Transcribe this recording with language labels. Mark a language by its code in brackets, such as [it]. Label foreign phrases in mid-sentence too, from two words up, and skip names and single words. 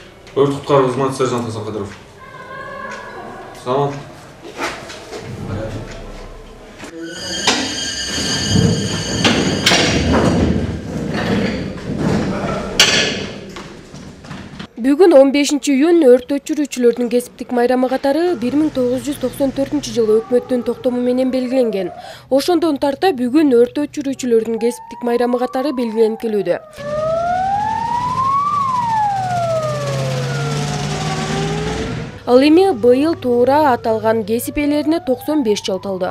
[kk] Өрт құтқару қызметі сержант Асан Қадыров. [ky] Саламат. Бүгін 15-июнь өрт өчүрүүчүлөрдүн кесиптик майрамы катары 1994 өкмөттүн токтому менен белгиленген. Ошондон тарта бүгүн өрт өчүрүүчүлөрдүн кесиптик майрамы катары белгиленип келүүдө. Ал эми быйыл туура аталган кесип ээлерине 95 жыл толду.